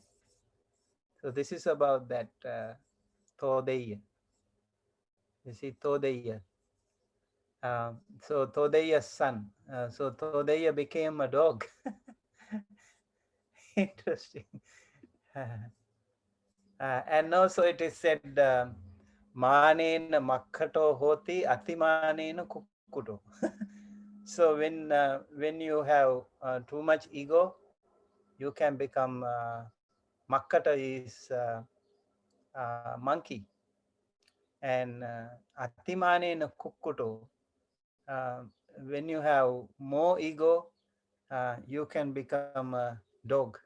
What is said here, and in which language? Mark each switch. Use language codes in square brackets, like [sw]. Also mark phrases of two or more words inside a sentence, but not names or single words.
[en] So this is about that Thodeya. You see, Thodeya. So Thodeya's son. So Thodeya became a dog. Interesting. And also it is said, [pi] Manena makkato hoti atimanena kukkuto. [en] So when you have too much ego, you can become makkata is monkey, and [pi] atimanena kukkuto. [en] Uh, when you have more ego, you can become a dog.